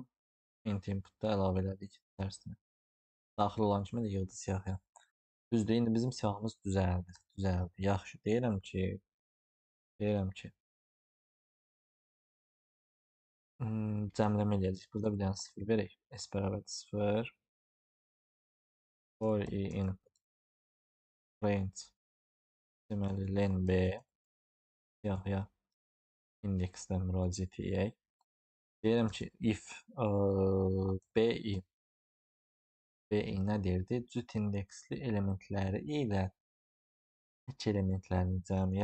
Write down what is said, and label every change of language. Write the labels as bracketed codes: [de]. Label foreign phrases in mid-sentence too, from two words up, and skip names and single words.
[az] Int inputda əlavə elədik tərsinə. Daxil olan kimi də yığdı siyahıya. Düzdür, indi bizim siyahımız düzəldi. Yaxşı, deyirəm ki, cəmləmə eləyəcək. Burada bir dənə 0 verək. S bərabərdir 0. [en] For i in range. [az] Deməli, len B siyahıya indeksdən müraciət edək. Deyirəm ki, if bi nə deyirdi? Cüt indeksli elementləri ilə tək elementlərin cəmi.